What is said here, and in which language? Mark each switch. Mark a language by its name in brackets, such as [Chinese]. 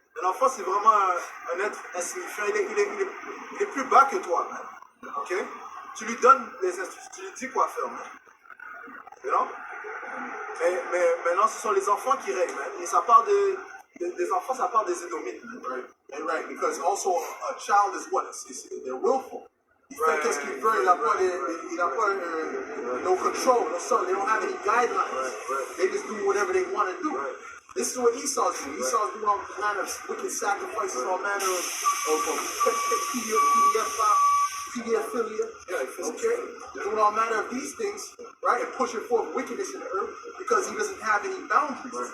[French] Un enfant, c'est vraiment un être insignifiant. Il est plus bas que toi, man. Ok? Tu lui donnes les instructions, tu lui dis quoi faire, man. [English] You know? [French] Mais maintenant, ce sont les enfants qui règnent, man. Et ça part des enfants, ça part des Édomites, man. [English] Right, because also a child is what? They're willful. [French] Qu'est-ce qu'il veut? Il n'a pas [English] no control, no son. They don't have any guidelines. They just do whatever they want to do. This is what Esau's doing. Esau's doing all manner of wicked sacrifices, all manner of pedophilia, okay? Doing all manner of these things, right? And pushing forth wickedness in the earth because he doesn't have any boundaries.